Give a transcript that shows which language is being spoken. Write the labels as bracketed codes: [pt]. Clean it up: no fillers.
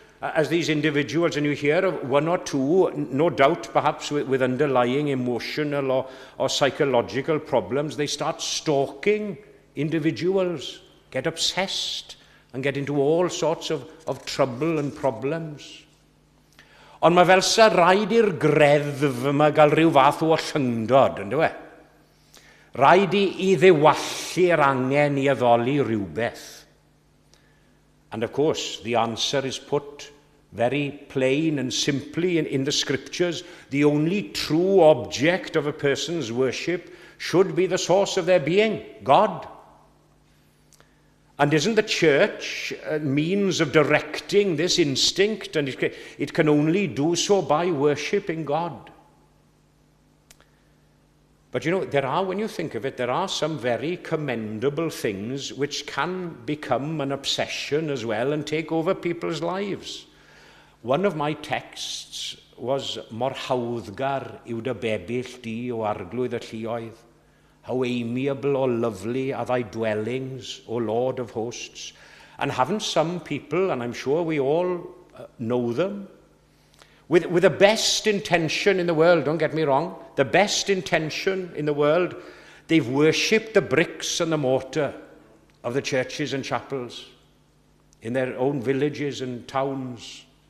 [en] as these individuals, and you hear of one or two, no doubt perhaps with underlying emotional or psychological problems, they start stalking individuals, get obsessed, and get into all sorts of trouble and problems. [cy] Ond mae fel sa rhaid i'r greddf yma gael rhyw fath o llyngdod, ynddo e? Rhaid i ddewallu'r angen i addoli rhywbeth. [en] And of course, the answer is put very plain and simply in the scriptures. The only true object of a person's worship should be the source of their being, God. And isn't the church a means of directing this instinct? And it can only do so by worshipping God. But you know, when you think of it, there are some very commendable things which can become an obsession as well and take over people's lives. One of my texts was [cy] Mor hawddgar yw dy bebyll di o arglwydd y lluoedd. [en] How amiable or lovely are thy dwellings, O Lord of hosts. And haven't some people, and I'm sure we all know them, with the best intention in the world, don't get me wrong, the best intention in the world, they've worshipped the bricks and the mortar of the churches and chapels in their own villages and towns.